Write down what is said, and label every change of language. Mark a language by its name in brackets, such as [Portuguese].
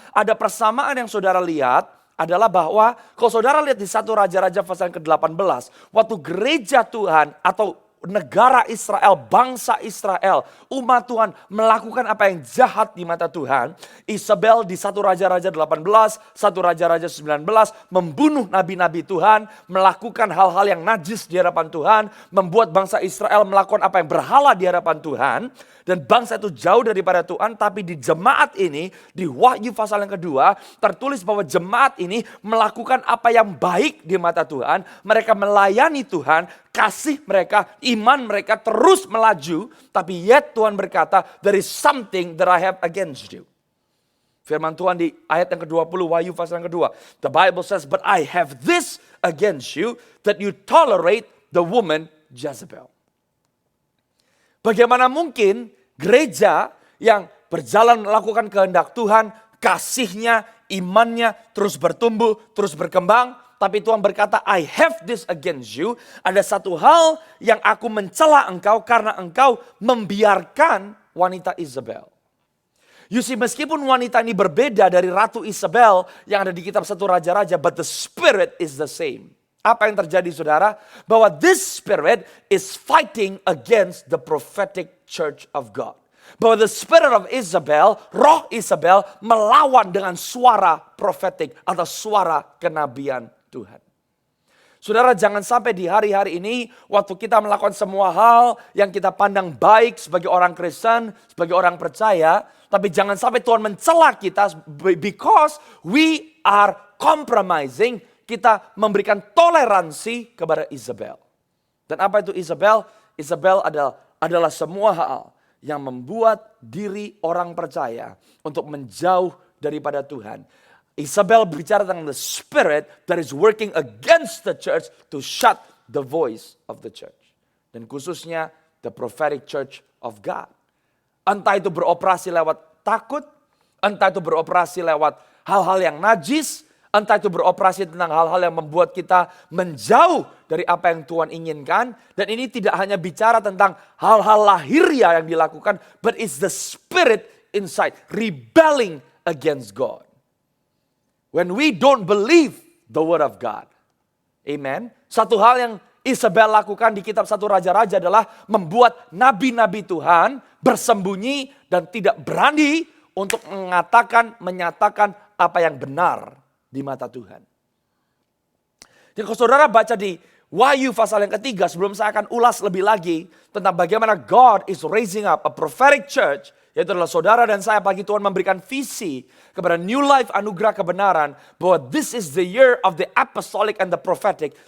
[Indonesian] Ada persamaan yang saudara lihat, adalah bahwa kalau saudara lihat di 1 Raja-Raja pasal ke-18, waktu gereja Tuhan atau negara Israel, bangsa Israel, umat Tuhan melakukan apa yang jahat di mata Tuhan, Isabel di 1 Raja-Raja 18, 1 Raja-Raja 19 membunuh nabi-nabi Tuhan, melakukan hal-hal yang najis di hadapan Tuhan, membuat bangsa Israel melakukan apa yang berhala di hadapan Tuhan, dan bangsa itu jauh daripada Tuhan. Tapi di jemaat ini, di Wahyu pasal yang kedua, tertulis bahwa jemaat ini melakukan apa yang baik di mata Tuhan, mereka melayani Tuhan, kasih mereka, iman mereka terus melaju. Tapi [English] yet [Indonesian] Tuhan berkata, [English] there is something that I have against you. [Indonesian] Firman Tuhan di ayat yang ke-20 Wahyu pasal yang kedua. [English] The Bible says, but I have this against you, that you tolerate the woman Jezebel. [Indonesian] Bagaimana mungkin gereja yang berjalan melakukan kehendak Tuhan, kasihnya, imannya terus bertumbuh, terus berkembang. Tapi Tuhan berkata, [English] I have this against you. [Indonesian] Ada satu hal yang aku mencela engkau karena engkau membiarkan wanita Isabel. [English] You see, [Indonesian] meskipun wanita ini berbeda dari Ratu Isabel yang ada di kitab 1 Raja-Raja, [English] but the spirit is the same. [Indonesian] Apa yang terjadi saudara? Bahwa [English] this spirit is fighting against the prophetic church of God. [Indonesian] Bahwa [English] the spirit of Isabel, [Indonesian] roh Isabel melawan dengan suara prophetic atau suara kenabian Tuhan. Saudara, jangan sampai di hari-hari ini waktu kita melakukan semua hal yang kita pandang baik sebagai orang Kristen, sebagai orang percaya, tapi jangan sampai Tuhan mencela kita [English] because we are compromising, [Indonesian] kita memberikan toleransi kepada Isabel. Dan apa itu Isabel? Isabel adalah semua hal yang membuat diri orang percaya untuk menjauh daripada Tuhan. Isabel berbicara tentang [English] the spirit that is working against the church to shut the voice of the church. [Indonesian] Dan khususnya [English] the prophetic church of God. [Indonesian] Entah itu beroperasi lewat takut, entah itu beroperasi lewat hal-hal yang najis, entah itu beroperasi tentang hal-hal yang membuat kita menjauh dari apa yang Tuhan inginkan. Dan ini tidak hanya bicara tentang hal-hal lahiriah yang dilakukan, [English] but it's the spirit inside rebelling against God. When we don't believe the word of God. Amen. [Indonesian] Satu hal yang Isabel lakukan di kitab 1 Raja-Raja adalah membuat nabi-nabi Tuhan bersembunyi dan tidak berani untuk menyatakan apa yang benar di mata Tuhan. Dan kalau saudara baca di Wahyu pasal yang ketiga, sebelum saya akan ulas lebih lagi tentang bagaimana [English] God is raising up a prophetic church, [Indonesian] yaitu adalah saudara dan saya pagi Tuhan memberikan visi kepada New Life Anugerah Kebenaran bahwa [English] this is the year of the apostolic and the prophetic.